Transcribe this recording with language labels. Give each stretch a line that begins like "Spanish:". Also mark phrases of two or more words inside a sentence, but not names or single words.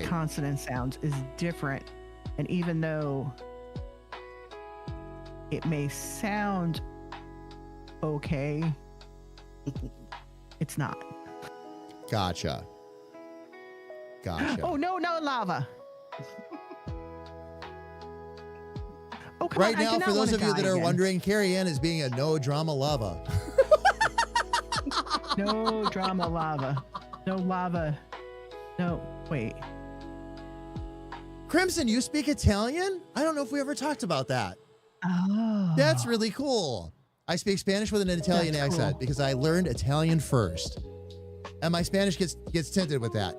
English: consonant sounds is different. And even though it may sound okay, it's not. Gotcha. Oh, no lava. Oh, come Right on, I now, do not for those wanna of you that die are again. wondering, Carrie Ann is being a no drama lava. No drama lava. No lava. No, wait. Crimson, you speak Italian? I don't know if we ever talked about that. Oh. That's really cool. I speak Spanish with an Italian That's accent cool. because I learned Italian first. And my Spanish gets tinted with that.